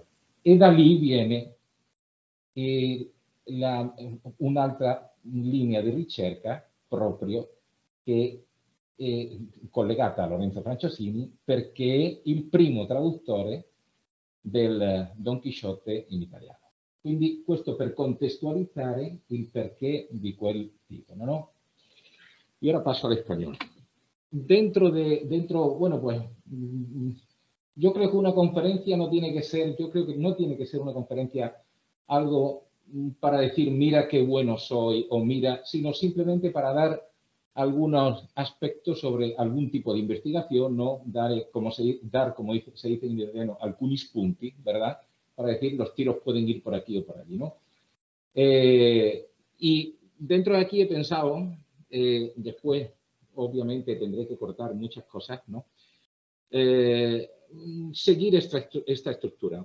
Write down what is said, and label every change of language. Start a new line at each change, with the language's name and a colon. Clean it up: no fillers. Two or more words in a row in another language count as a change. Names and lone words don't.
Italian: E da lì viene un'altra linea di ricerca proprio che è collegata a Lorenzo Franciosini perché è il primo traduttore del Don Chisciotte in italiano. Quindi questo per contestualizzare il perché di quel titolo,
Spanish: ¿no? Y ahora paso al español. Bueno, pues yo creo que una conferencia no tiene que ser, yo creo que no tiene que ser una conferencia algo para decir mira qué bueno soy o mira, sino simplemente para dar algunos aspectos sobre algún tipo de investigación, ¿no? Dar, como se dice en italiano,
Italian: alcuni spunti,
Spanish: ¿verdad? Para decir los tiros pueden ir por aquí o por allí, ¿no? Y dentro de aquí he pensado, después obviamente tendré que cortar muchas cosas, ¿no? Seguir esta estructura.